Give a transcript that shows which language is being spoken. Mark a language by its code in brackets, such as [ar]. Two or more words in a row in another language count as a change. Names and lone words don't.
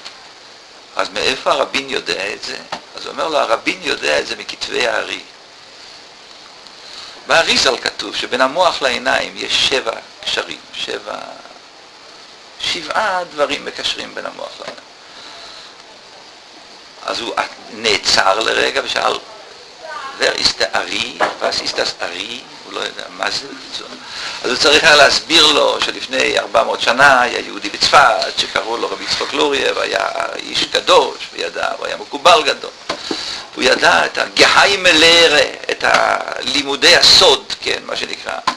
[he] אז מאיפה הרבין יודע את זה? אז הוא אומר לו, הרבין יודע את זה מכתבי הארי. באריזל כתוב שבין המוח לעיניים יש 7 קשרים, 7 דברים מקשרים בין המוח לעיניים. אז הוא נעצר לרגע ושאל, [de] wer ist der Ari? was ist das Ari? [he] הוא לא יודע מה זה. אז הוא צריך היה להסביר לו שלפני 400 שנה היה יהודי בצפת שקראו לו רבי יצחק לוריה והיה איש קדוש וידע, הוא היה מקובל גדול. הוא ידע את הגהיים מלרה, את לימודי הסוד, כן, מה שנקרא.